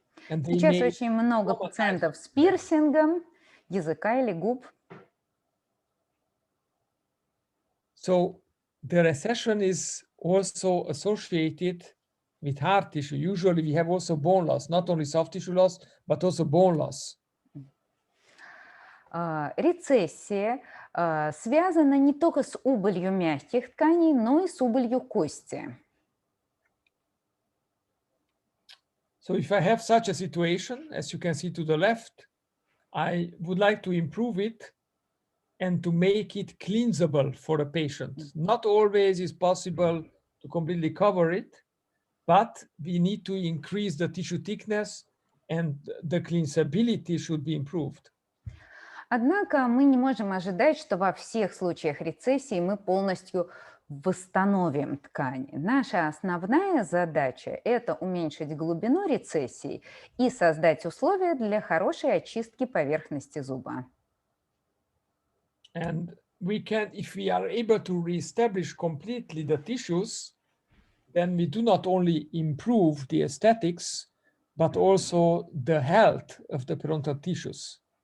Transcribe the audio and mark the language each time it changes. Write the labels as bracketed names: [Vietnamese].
[English] And they [Russian] Сейчас [English] may [Russian] очень много пациентов с пирсингом языка или губ. [English] So the recession is also associated with hard tissue. Usually we have also bone loss, not only soft tissue loss, but also bone loss. [Russian] Рецессия связана не только с убылью мягких тканей, но и с убылью кости. [English] So if I have such a situation, as you can see to the left, I would like to improve it and to make it cleansable for the patient. Not always is possible to completely cover it, but we need to increase the tissue thickness and the cleansability should be improved. [Russian] Однако мы не можем ожидать, что во всех случаях рецессии мы полностью восстановим ткань. Наша основная задача – это уменьшить глубину рецессии и создать условия для хорошей очистки поверхности зуба. [English] And we can, if we are able to reestablish completely the tissues, then we do not only improve the aesthetics, but also the health of the periodontal tissues.